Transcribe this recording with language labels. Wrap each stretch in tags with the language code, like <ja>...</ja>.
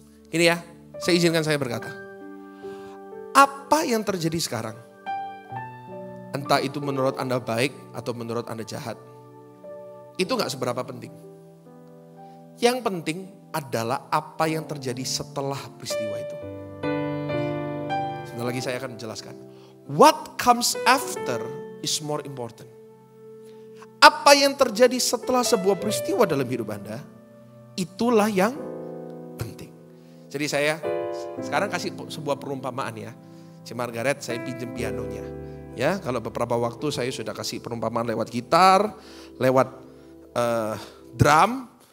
<id>Ini ya, saya izinkan saya berkata. Apa yang terjadi sekarang? Entah itu menurut Anda baik atau menurut Anda jahat. Itu gak seberapa penting. Yang penting adalah apa yang terjadi setelah peristiwa itu. Sebentar lagi saya akan menjelaskan.</id> <en>What comes after is more important.</en> <id>Apa yang terjadi setelah sebuah peristiwa dalam hidup Anda, itulah yang penting. Jadi saya sekarang kasih sebuah perumpamaan ya. Si Margaret saya pinjam pianonya. Ya, kalau beberapa waktu saya sudah kasih perumpamaan lewat gitar, lewat drum.</id>